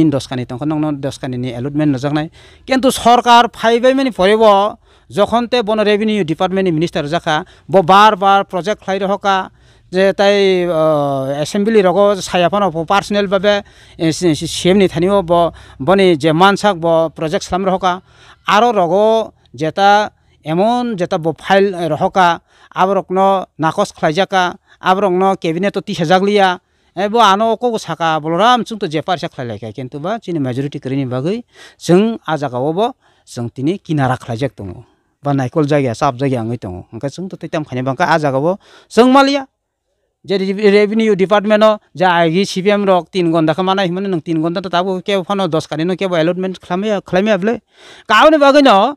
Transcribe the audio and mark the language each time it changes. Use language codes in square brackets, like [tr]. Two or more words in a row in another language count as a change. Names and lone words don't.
[trp] दसखानि तंख नंनो दसखानि नि अलटमेंट नजागनाय किन्तु सरकार फाइबाय माने फरेबो जखनते बन [en] revenue department [trp] नि मिनिस्टार जाखा ब बार प्रोजेक्ट खाइ रहका जे ताइ असेम्बली रगो सायाफानो पार्सोनेल भाबे सीएम नि थानिओ बनि जे मानसाक ब प्रोजेक्ट खालाम रहका आरो रगो जेता एमन जेता ब फाइल रहका आबरकनो नाकस खलायजाका आबरकनो कैबिनेट तो 30,000 लिया एबो आनो को साका बलराम जों तो जे पारसा खलायलायखा किन्तु बा चिनि मेजरिटी करिनि बागै जों आजागावबो जों तिनि किनारा खलायजाक दङ बा नायकल जायगा साब जायगा आङै दङ ओंका जों तो तैताम खाने बांका आजागावबो जों मालिया जे [en] revenue department [trp] जा आइगि सीपीएम रक 3 घन्टा खामानाय हिमने नों 3 घन्टा ताबो के फानो 10 कानिनो के अलटमेंट खालामया बले कावनि बागैनो